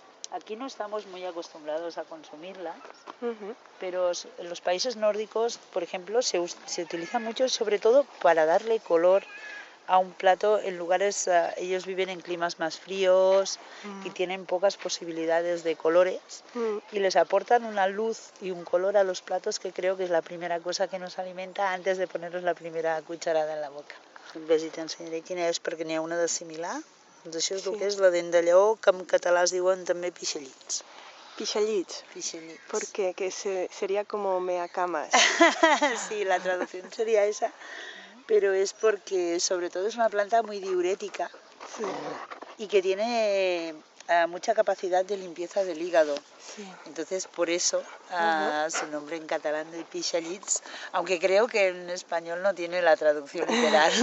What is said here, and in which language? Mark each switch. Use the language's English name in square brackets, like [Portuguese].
[Spanish] Aquí no estamos muy acostumbrados a consumirlas, pero en los países nórdicos, por ejemplo, se utiliza mucho sobre todo para darle color a un plato en lugares, ellos viven en climas más fríos y tienen pocas posibilidades de colores y les aportan una luz y un color a los platos que creo que es la primera cosa que nos alimenta antes de ponernos la primera cucharada en la boca. [Catalan] Ves i t'ensenyaré quina és perquè n'hi ha una de similar. Doncs això és el que és la dent de lleó, que en català es diuen també pixallits. ¿Pixallits? Pixallits. [Spanish] ¿Por qué? Que sería como meacamas. Sí, la traducción sería esa. Pero es porque sobre todo es una planta muy diurética y que tiene mucha capacidad de limpieza del hígado. Entonces por eso su nombre en catalán de pixallits, aunque creo que en español no tiene la traducción literal.